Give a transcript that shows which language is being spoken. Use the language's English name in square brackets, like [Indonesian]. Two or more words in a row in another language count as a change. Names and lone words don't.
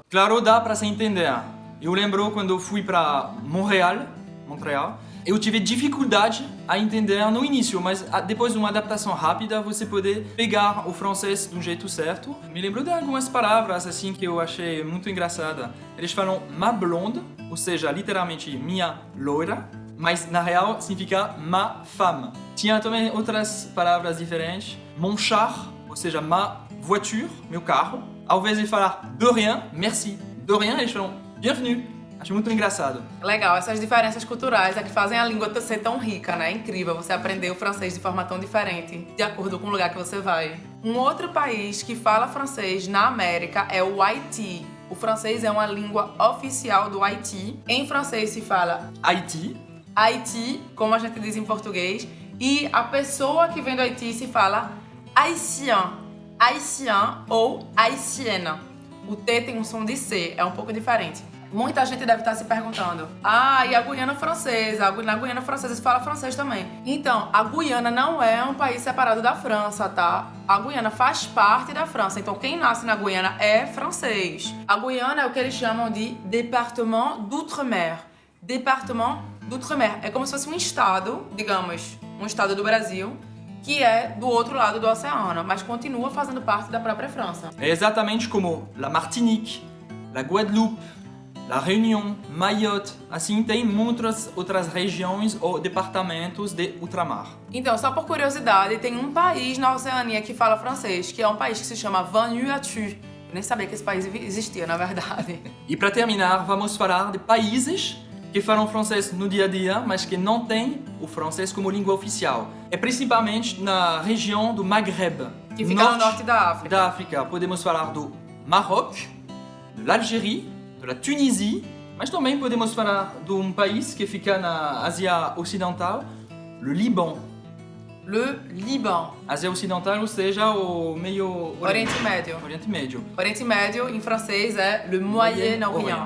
[Portuguese] Claro, dá para se entender. Eu lembro quando eu fui para Montreal, eu tive dificuldade a entender no início, mas depois de uma adaptação rápida, você pode pegar o francês do jeito certo. Me lembro de algumas palavras assim que eu achei muito engraçada. Eles falam [French] ma blonde, [Portuguese] ou seja, literalmente minha loira, mas na real significa [French] ma femme. [Portuguese] Tinha também outras palavras diferentes. [French] Mon char, [Portuguese] ou seja, [French] ma voiture, [Portuguese] meu carro. Ao invés de falar [French] de rien, merci. De rien, [Portuguese] eles falam bienvenue. Acho muito engraçado. Legal, essas diferenças culturais é que fazem a língua ser tão rica, né? É incrível você aprender o francês de forma tão diferente, de acordo com o lugar que você vai. Um outro país que fala francês na América é o Haiti. O francês é uma língua oficial do Haiti. Em francês se fala Haïti, como a gente diz em português. E a pessoa que vem do Haiti se fala [French] haïtien, haïtien ou haïtienne. [Portuguese] O T tem um som de C, é um pouco diferente. Muita gente deve estar se perguntando, e a Guiana Francesa? Na Guiana Francesa se fala francês também. Então, a Guiana não é um país separado da França, tá? A Guiana faz parte da França, então quem nasce na Guiana é francês. A Guiana é o que eles chamam de [French] Département d'Outre-mer. Département d'Outre-mer [Portuguese] é como se fosse um estado, digamos, um estado do Brasil, que é do outro lado do oceano, mas continua fazendo parte da própria França. É exatamente como la Martinique, la Guadeloupe, La Réunion, Mayotte, assim tem muitas outras regiões ou departamentos de ultramar. Então, só por curiosidade, tem um país na Oceania que fala francês, que é um país que se chama Vanuatu. Eu nem sabia que esse país existia, na verdade. E para terminar, vamos falar de países que falam francês no dia a dia, mas que não têm o francês como língua oficial. É principalmente na região do Maghreb, que fica no norte da África. Podemos falar do [French] Maroc, de l'Algérie, [Portuguese] da Tunísia, mas também podemos falar de um país que fica na Ásia Ocidental, o Líbano. [French] Le Liban. [Portuguese] Ásia Ocidental, ou seja, o meio... Oriente Médio. Oriente Médio. Oriente Médio, em francês, é [French] Le Moyen-Orient.